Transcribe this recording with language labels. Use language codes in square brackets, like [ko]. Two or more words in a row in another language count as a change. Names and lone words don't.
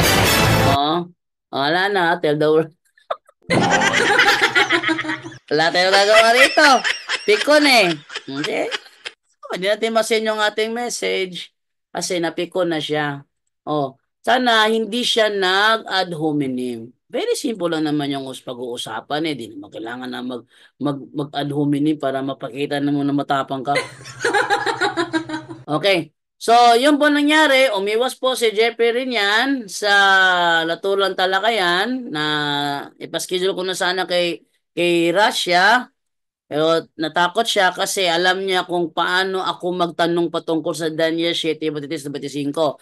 [tl] Wala na, [en] Tell the World. [tl] Wala tayong gagawa rito. Pikon hindi natin ma-send yung ating message kasi napikon na siya. Sana hindi siya nag- [la] ad hominem. [en] Very simple [tl] lang naman yung pag-uusapan Di naman kailangan na mag- [la] ad hominem [tl] para mapakita na mo na matapang ka. Okay. So, yun po nangyari. Umiwas po si Jeffrey rin yan sa Latulan Talakayan na ipaschedule ko na sana kay Russia. Pero natakot siya kasi alam niya kung paano ako magtanong patungkol sa Daniel 7:23-25.